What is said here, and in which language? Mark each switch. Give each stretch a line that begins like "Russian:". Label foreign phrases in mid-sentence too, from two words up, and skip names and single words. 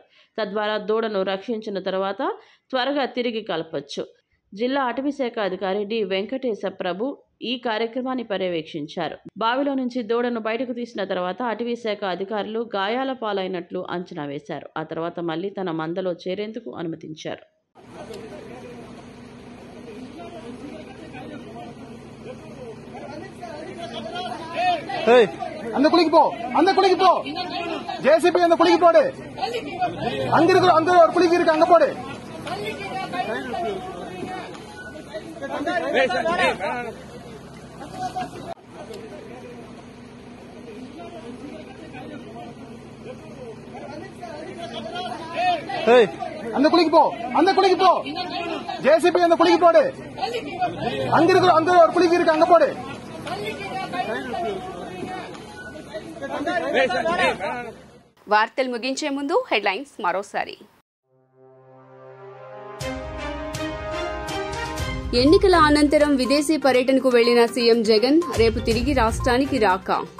Telugu: తద్వారా దూడను రక్షించిన తర్వాత త్వరగా తిరిగి కలపొచ్చు. జిల్లా అటవీ శాఖ అధికారి డి వెంకటేశ ప్రభు ఈ కార్యక్రమాన్ని పర్యవేక్షించారు. బావిలో నుంచి దూడను బయటకు తీసిన తర్వాత అటవీ శాఖ అధికారులు గాయాల పాలైనట్లు అంచనా వేశారు. ఆ తర్వాత మళ్లీ తన మందలో చేరేందుకు అనుమతించారు.
Tamil: அந்த குளிக்கு போ ஜேசிபி அந்த குளிக்கு போடு, அங்க இருக்கிற அந்த ஒரு குளிக்கு இருக்கு அங்க போடு. அந்த குளிக்கு போ ஜேசிபி அந்த குளிக்கு போடு, அங்க இருக்கிற அந்த ஒரு குளிக்கு இருக்கு அங்க போடு.
Telugu: వార్తలు ముగించే ముందు హెడ్లైన్స్ మరోసారి. ఎన్నికల అనంతరం విదేశీ పర్యటనకు వెళ్లిన సీఎం జగన్ రేపు తిరిగి రాష్ట్రానికి రాక.